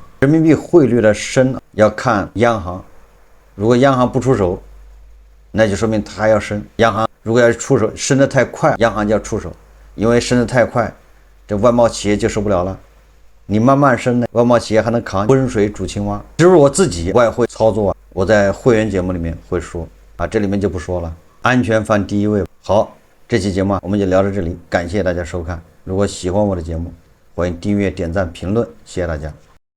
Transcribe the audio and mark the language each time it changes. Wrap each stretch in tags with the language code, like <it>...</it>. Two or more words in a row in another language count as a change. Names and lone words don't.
<zh>人民幣匯率的升要看央行，如果央行不出手，那就說明它還要升。央行如果要出手升得太快，央行就要出手，因為升得太快，這外貿企業就受不了了。你慢慢升呢，外貿企業還能扛，溫水煮青蛙。只是我自己外匯操作啊，我在會員節目裡面會說啊，這裡面就不說了，安全放第一位。好，這期節目我們就聊到這裡，感謝大家收看。如果喜歡我的節目，歡迎訂閱、點讚、評論，謝謝大家。</zh>